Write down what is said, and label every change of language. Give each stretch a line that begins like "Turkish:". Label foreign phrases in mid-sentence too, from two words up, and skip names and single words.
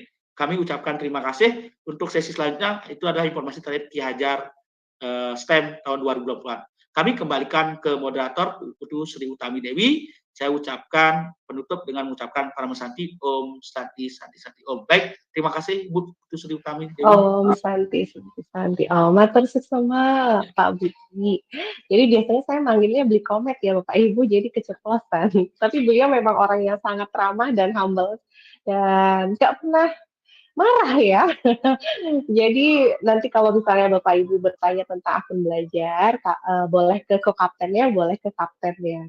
Indonesian: Kami ucapkan terima kasih. Untuk sesi selanjutnya itu adalah informasi terkait Ki Hajar STEM tahun 2024. Kami kembalikan ke moderator Putu Sri Utami Dewi. Saya ucapkan penutup dengan mengucapkan
Sanskrit: Parama Santi, Om Santi Santi Santi Om.
Indonesian: Baik, terima kasih Bu Putu Sri Utami Dewi.
Sanskrit: Om Santi Santi Om.
Indonesian: Matur sesama Pak Budi. Jadi biasanya saya manggilnya Beli Komet ya Bapak Ibu, jadi keceplosan. Tapi beliau memang orang yang sangat ramah dan humble dan nggak pernah marah ya. Jadi nanti kalau misalnya Bapak Ibu bertanya tentang akun belajar, boleh ke kaptennya, boleh ke kaptennya.